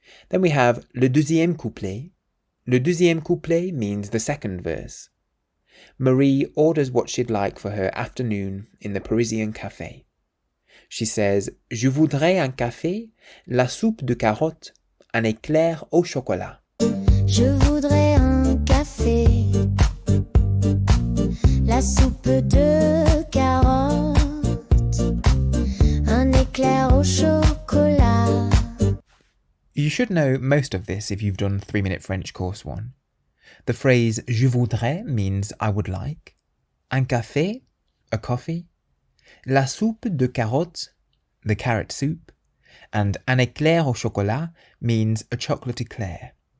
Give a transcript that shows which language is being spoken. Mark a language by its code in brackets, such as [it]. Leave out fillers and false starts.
[en] Then we have le deuxième couplet. Le deuxième couplet means the second verse. Marie orders what she'd like for her afternoon in the Parisian café. [fr] She says, Je voudrais un café, la soupe de carottes, un éclair au chocolat. Je voudrais un café, la soupe de carottes, un éclair au chocolat. [en] You should know most of this if you've done 3-Minute French Course 1. The phrase je voudrais means I would like, un café, a coffee, la soupe de carottes, the carrot soup, and un éclair au chocolat means a chocolate eclair.